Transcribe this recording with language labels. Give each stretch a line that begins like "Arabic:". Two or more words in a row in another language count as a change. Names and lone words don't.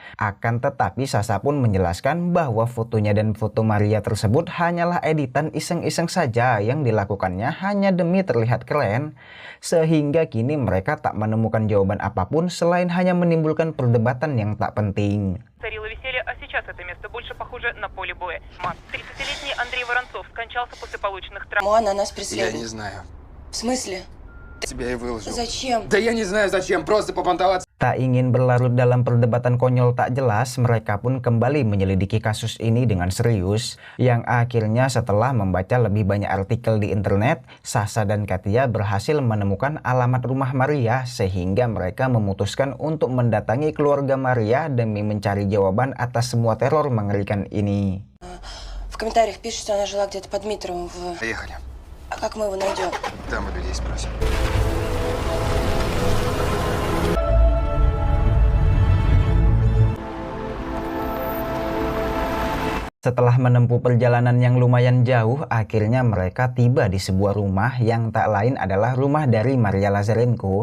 Indonesian: Akan tetapi Sasha pun menjelaskan bahwa fotonya dan foto Maria tersebut hanyalah editan iseng-iseng saja yang dilakukannya hanya demi terlihat keren. Sehingga kini mereka tak menemukan jawaban apapun selain hanya menimbulkan perdebatan yang tak penting.
Russian: Царило веселье, а сейчас это место больше похоже на поле боя. 30-летний Андрей Воронцов скончался после полученных травм. Она нас Я преследует. не знаю. В смысле? Тебя и выложил. Зачем? Да я не знаю зачем, просто попонтоваться.
Indonesian: Tak ingin berlarut dalam perdebatan konyol tak jelas, mereka pun kembali menyelidiki kasus ini dengan serius, yang akhirnya setelah membaca lebih banyak artikel di internet, Sasha dan Katia berhasil menemukan alamat rumah Maria, sehingga mereka memutuskan untuk mendatangi keluarga Maria demi mencari jawaban atas semua teror mengerikan ini.
Russian: В комментариях пишут, что она жила где-то под Дмитровым в... Поехали. А как мы его найдем? Там у людей спросим.
Indonesian: Setelah menempuh perjalanan yang lumayan jauh, akhirnya mereka tiba di sebuah rumah yang tak lain adalah rumah dari Maria Lazarenko.